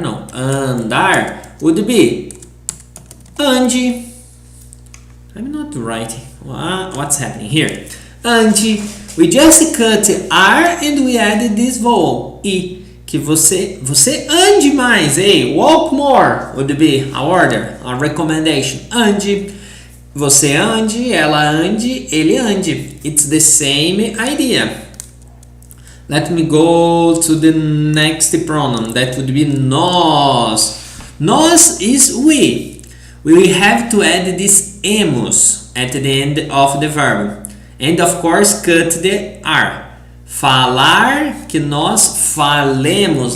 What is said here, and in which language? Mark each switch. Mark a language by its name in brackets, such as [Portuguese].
[English] Andar would be ande. I'm not writing. What's happening here? Ande. We just cut R and we added this vowel. I. [Portuguese] Que você ande mais. [English] Hey, walk more would be a order, a recommendation. [Portuguese] Ande. Você ande, ela ande, ele ande. [English] It's the same idea. Let me go to the next pronoun. That would be nós. Nós is we. We have to add this emos at the end of the verb. And of course cut the R. Falar, [Portuguese] que nós falemos.